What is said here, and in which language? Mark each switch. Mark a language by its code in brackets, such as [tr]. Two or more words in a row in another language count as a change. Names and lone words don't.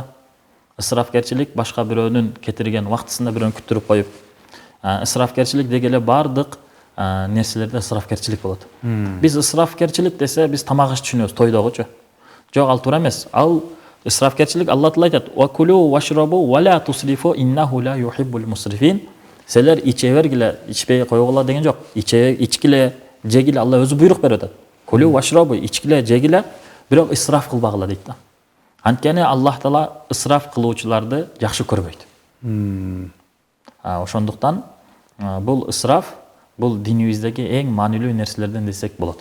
[ky] Ысрафкерчилик башка бирөөнүн кетирген убактысында бирөөнү күттүрүп коюп. Ысрафкерчилик дегеле бардык нерселерде ысрафкерчилик болот. Биз ысрафкерчилик десе биз тамак аш түшүнөбүз, тойдогучу. Жок, ал туура эмес. Ал ысрафкерчилик Аллах Таала айтат: [ar] "وكلوا واشربوا ولا تسرفوا إنه لا يحب المسرفين." [ky] Силер иче бергиле, ичпей койгула деген жок. Ичкиле, жегиле, Алла өзү буйрук берип атат. [ar] كلوا واشربوا, [ky] ичкиле, жегиле, бирок исраф кылбагыла дейт да. Анткени Аллах Таала ысраф кылуучуларды жакшы көрбөйт. Ошондуктан бул ысраф бул динибиздеги эң маанилүү нерселерден десек болот.